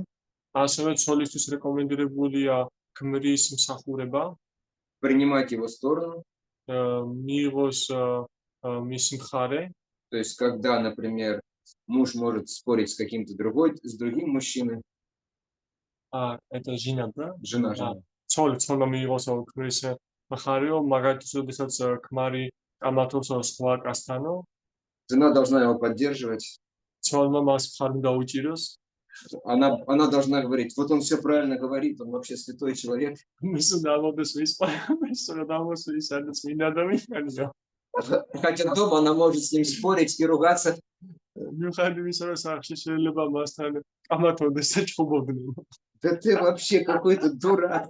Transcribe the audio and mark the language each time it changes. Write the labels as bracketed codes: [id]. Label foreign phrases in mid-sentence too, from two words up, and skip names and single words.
[ka] ასევე ცოლისთვის რეკომენდირებულია ქმრის მსახურება. [ru] Принимать его сторону. [ka] მიიღოს მისი მხარე. [ru] То есть, когда, например, муж может спорить с другим мужчиной. Это жена, да? Жена. [ka] ცოლმა მიიღოს ქმრის მხარეო, მაგალითად, როდესაც ქმარი კამათობს სხვა კაცთანო. [ru] Жена должна его поддерживать. [ka] ცოლმა მას მხარი უნდა უჭიროს. [ru] Она должна говорить, вот он все правильно говорит, он вообще святой человек. Хотя дома она может с ним спорить и ругаться. Да ты вообще какой-то дурак.